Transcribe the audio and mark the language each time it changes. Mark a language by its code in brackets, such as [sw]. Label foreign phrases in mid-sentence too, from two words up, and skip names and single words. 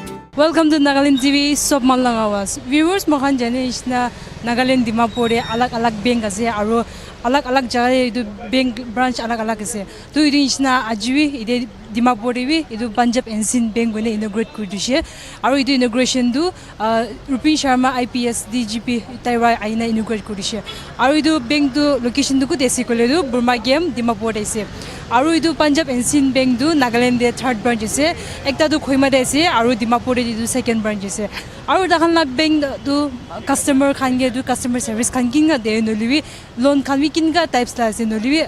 [en] Welcome to Nagaland TV. [nag] Sob malang awas. Viewers mohan jane isna Nagaland Dimapur alag bank ase aro alag jagah idu bank branch alag ase. To idu isna ajwi ide Dimapur bi idu Punjab Ensign Bank gone inaugurate kuri dishe. Aro idu inauguration du Rupin Sharma IPS DGP Taiwa aina inaugurate kuri dishe. Aro idu bank du location du ku desi kole du Burma game Dimapur ase. Aro idu Punjab Ensign Bank du Nagaland de third branch ase. Ekta du Khoima de ase aro Dimapur de second branch ase. Aro dakhan la bank du customer khan ge du [en] customer service [nag] khan kinga de noliwi loan khan wi kinga types la ase noliwi